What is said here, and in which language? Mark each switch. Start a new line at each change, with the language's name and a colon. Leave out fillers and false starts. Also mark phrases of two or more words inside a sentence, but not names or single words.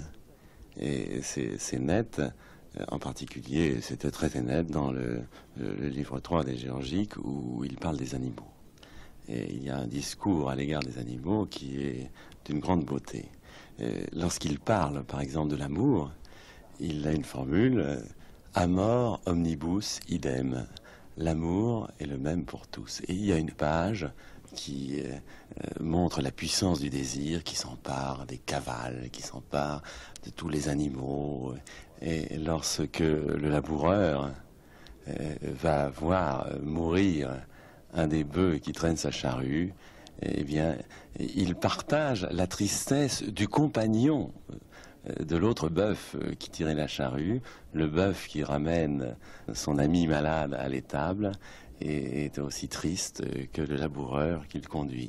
French: Et c'est net, en particulier, c'était très net dans le livre 3 des Géorgiques où il parle des animaux. Et il y a un discours à l'égard des animaux qui est d'une grande beauté. Lorsqu'il parle, par exemple, de l'amour, il a une formule «
Latin: Amor omnibus idem ».
French: L'amour est le même pour tous. Et il y a une page qui montre la puissance du désir qui s'empare des cavales, qui s'empare de tous les animaux. Et lorsque le laboureur va voir mourir un des bœufs qui traîne sa charrue, eh bien, il partage la tristesse du compagnon de l'autre bœuf qui tirait la charrue, le bœuf qui ramène son ami malade à l'étable et est aussi triste que le laboureur qu'il conduit.